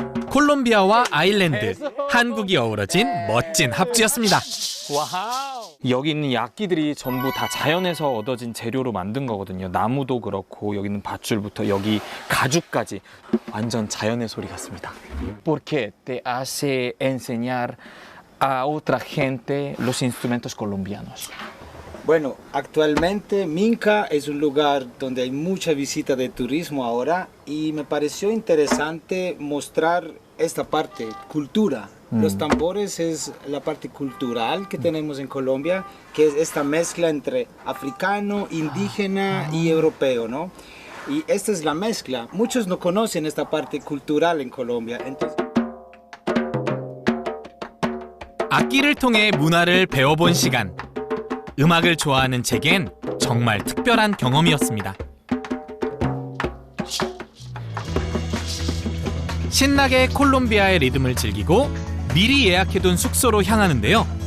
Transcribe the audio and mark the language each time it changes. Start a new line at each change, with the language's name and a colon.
Korean: 콜롬비아와 아일랜드, 한국이 어우러진 멋진 합주였습니다. 와우. 여기 있는 악기들이 전부 다 자연에서 얻어진 재료로 만든 거거든요. 나무도 그렇고 여기 있는 밧줄부터 여기 가죽까지 완전 자연의 소리 같습니다.
Spanish: ¿Por qué te hace enseñar a otra gente los instrumentos colombianos? Bueno, actualmente Minca es un lugar donde hay mucha visita de turismo ahora y me pareció interesante mostrar esta parte, cultura. Los tambores es la parte cultural que tenemos en Colombia, que es esta mezcla entre africano, indígena y europeo, ¿no? Y esta es la mezcla. Muchos no conocen esta parte cultural en Colombia. entonces...
Korean: 악기를 통해 문화를 배워본 시간. 음악을 좋아하는 제겐 정말 특별한 경험이었습니다. 신나게 콜롬비아의 리듬을 즐기고 미리 예약해둔 숙소로 향하는데요.